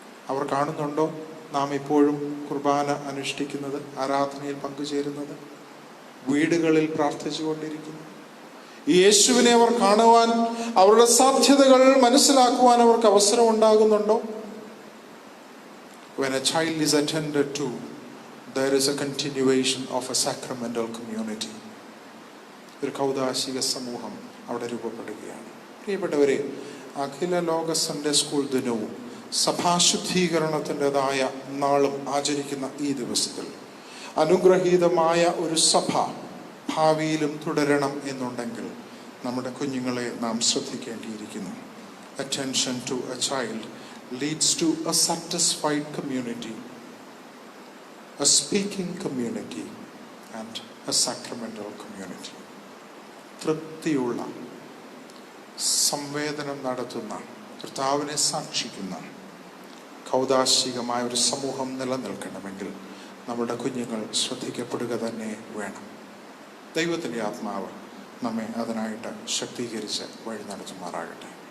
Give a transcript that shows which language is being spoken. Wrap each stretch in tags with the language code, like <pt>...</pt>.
<ml>അവർ കാണുന്നുണ്ടോ നാം ഇപ്പോഴും കുർബാന അനുഷ്ഠിക്കുന്നത്, ആരാധനയിൽ പങ്കുചേരുന്നത്, വീടുകളിൽ പ്രാർത്ഥിച്ചു കൊണ്ടിരിക്കുന്നു? യേശുവിനെ അവർ കാണുവാൻ, അവരുടെ സാധ്യതകൾ മനസ്സിലാക്കുവാൻ അവർക്ക് അവസരം ഉണ്ടാകുന്നുണ്ടോ?</ml> <en>When a child is attended to, there is a continuation of a sacramental community.</en> <ml>ഒരു കൗദാശിക സമൂഹം അവിടെ രൂപപ്പെടുകയാണ്. പ്രിയപ്പെട്ടവരെ, അഖില ലോക സൺഡേ സ്കൂൾ ദിനവും സഭാശുദ്ധീകരണത്തിൻ്റെതായ നാളും ആചരിക്കുന്ന ഈ ദിവസത്തിൽ അനുഗ്രഹീതമായ ഒരു സഭ ഭാവിയിലും തുടരണം എന്നുണ്ടെങ്കിൽ നമ്മുടെ കുഞ്ഞുങ്ങളെ നാം ശ്രദ്ധിക്കേണ്ടിയിരിക്കുന്നു.</ml> <en>Attention to a child leads to a satisfied community, a speaking community and a sacramental community.</en> <ml>തൃപ്തിയുള്ള, സംവേദനം നടത്തുന്ന, കർത്താവിനെ സാക്ഷിക്കുന്ന കൗദാശികമായ ഒരു സമൂഹം നിലനിൽക്കണമെങ്കിൽ നമ്മുടെ കുഞ്ഞുങ്ങൾ ശ്രദ്ധിക്കപ്പെടുക തന്നെ വേണം. ദൈവത്തിൻ്റെ ആത്മാവ് നമ്മെ അതിനായിട്ട് ശക്തീകരിച്ച് വഴി നടത്തുമാറാകട്ടെ.</ml>